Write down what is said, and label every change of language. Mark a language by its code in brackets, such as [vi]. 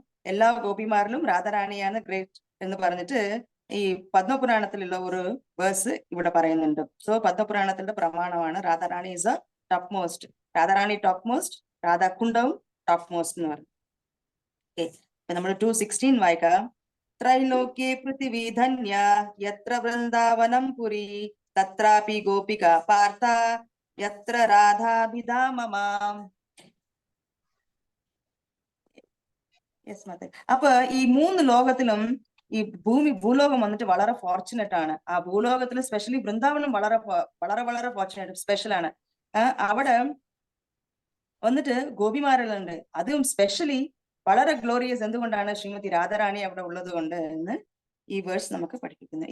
[ml] എല്ലാ ഗോപിമാരിലും രാധാറാണിയാണ് ഗ്രേറ്റ് എന്ന് പറഞ്ഞിട്ട് ഈ പത്മപുരാണത്തിലുള്ള ഒരു വേഴ്സ് ഇവിടെ പറയുന്നുണ്ട്. സോ പത്മപുരാണത്തിന്റെ പ്രമാണമാണ് Radha Rani [en] Is a top most. [ml] Radha Rani top most, രാധാകുണ്ടവും top most എന്ന് പറഞ്ഞു. ഓക്കെ, നമ്മൾ 216 വായിക്കാം. [sa] त्रैलोक्ये पृथिवी धन्या यत्र वृन्दावनं पुरी तत्रापि गोपिका पार्थ यत्र राधाभिधाममाम्. [en] Yes മതെ. [ml] അപ്പൊ ഈ 3 ലോകത്തിലും ഈ ഭൂലോകം വന്നിട്ട് വളരെ ഫോർച്ചുനേറ്റ് ആണ്. ആ ഭൂലോകത്തിൽ സ്പെഷ്യലി വൃന്ദാവനം വളരെ വളരെ വളരെ ഫോർച്ചുനേറ്റ് സ്പെഷ്യൽ ആണ്. അവിടെ വന്നിട്ട് ഗോപിമാരുണ്ട്. അതും സ്പെഷ്യലി വളരെ ഗ്ലോറിയസ്. എന്തുകൊണ്ടാണ്? ശ്രീമതി രാധാറാണി അവിടെ ഉള്ളത് കൊണ്ട് എന്ന് ഈ വേഴ്സ് നമുക്ക് പഠിപ്പിക്കുന്നത്.